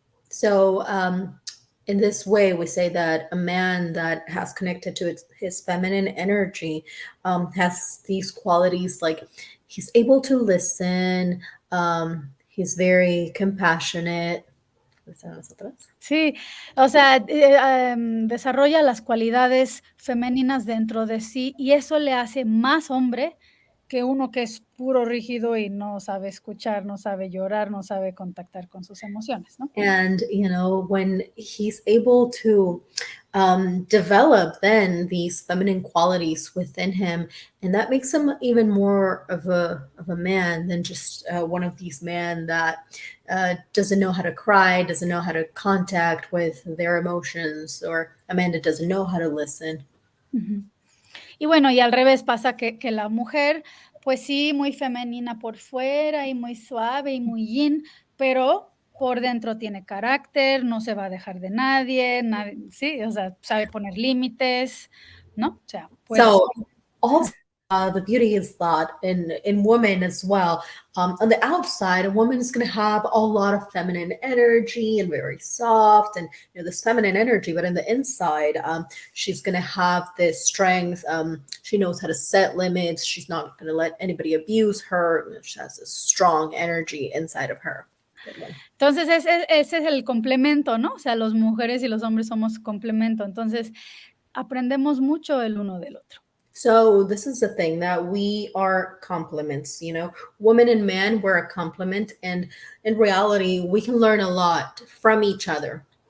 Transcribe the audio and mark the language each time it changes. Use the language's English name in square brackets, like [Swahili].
[English] So in this way, we say that a man that has connected to his feminine energy has these qualities, like he's able to listen, he's very compassionate. [Spanish] Sí, o sea, desarrolla las cualidades femeninas dentro de sí y eso le hace más hombre que uno que es puro rígido y no sabe escuchar, no sabe llorar, no sabe contactar con sus emociones, ¿no? [English] And, when he's able to develop then these feminine qualities within him, and that makes him even more of a man than just one of these men that doesn't know how to cry, doesn't know how to contact with their emotions, or a man that doesn't know how to listen. [Spanish] Y bueno, y al revés pasa que la mujer, pues sí, muy femenina por fuera y muy suave y muy yin, pero por dentro tiene carácter, no se va a dejar de nadie, sí, o sea, sabe poner límites, ¿no? O sea, pues. [English] So also the beauty is that in women as well, on the outside, a woman is going to have a lot of feminine energy and very soft and this feminine energy, but in the inside, she's going to have this strength. She knows how to set limits. She's not going to let anybody abuse her. She has a strong energy inside of her. [Spanish] Entonces, ese es el complemento, ¿no? O sea, las mujeres y los hombres somos complemento. Entonces, aprendemos mucho el uno del otro. [English] So this is the thing, that we are complements, women and men, we're a complement. And in reality, we can learn a lot from each other.